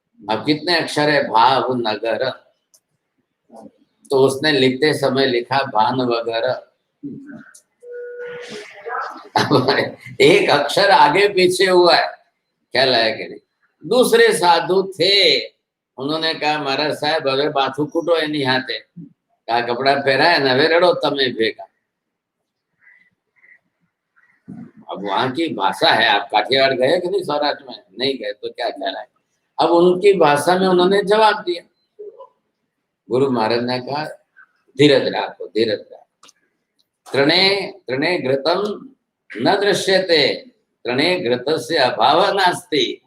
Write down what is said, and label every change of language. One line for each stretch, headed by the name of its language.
Hindi: अब कितने अक्षर है, भावनगर। तो उसने लिखते समय लिखा भानवगर। एक अक्षर आगे पीछे हुआ है, ख्याल आया कि नहीं। दूसरे साधु थे, उन्होंने कहा महाराज साहब
Gujarati: હવે માથું કૂટો એની હાથે, આ કપડા પહેરાય ને હવે રડો તમે ભેગા।
Hindi: अब वहां की भाषा है, आप काठियावाड़ गए कि नहीं सौराष्ट्र में? नहीं गए तो क्या ख्याल है। अब उनकी भाषा में उन्होंने जवाब दिया। गुरु महाराज ने कहा धीरज रखो, धीरज रखो।
Sanskrit: तृणे तृणे घृतम न दृश्यते, तृणे घृतस्य अभाव नास्ति।